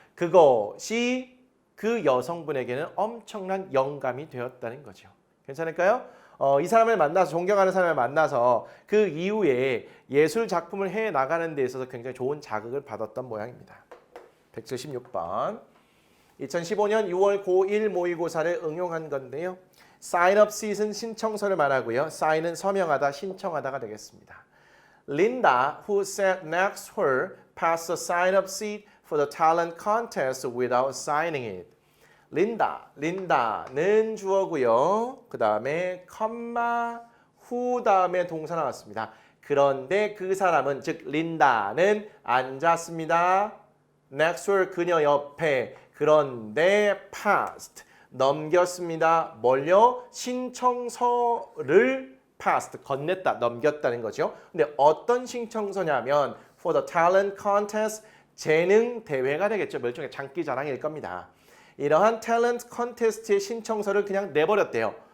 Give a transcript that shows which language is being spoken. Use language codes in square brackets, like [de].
[ko] 그것이 그 여성분에게는 엄청난 영감이 되었다는 거죠. 괜찮을까요? 이 사람을 만나서 존경하는 사람을 만나서 그 이후에 예술 작품을 해 나가는 데 있어서 굉장히 좋은 자극을 받았던 모양입니다. 176번. 2015년 6월 고1 모의고사를 응용한 건데요. sign up season 신청서를 말하고요. sign은 서명하다, 신청하다가 되겠습니다. [en] Linda, who sat next to her, passed a sign up sheet for the talent contest without signing it. [ko] 린다는 주어고요. 그 다음에 컴마 후 다음에 동사 나왔습니다. 그런데 그 사람은 즉 린다는 앉았습니다. [en] next to her [ko] 그녀 옆에. 그런데 passed 넘겼습니다. 뭘요? 신청서를 passed 건넸다 넘겼다는 거죠. 근데 어떤 신청서냐면 [en] for the talent contest [ko] 재능 대회가 되겠죠. 일종의 장기자랑일 겁니다. 이러한 탤런트 컨테스트의 신청서를 그냥 내버렸대요.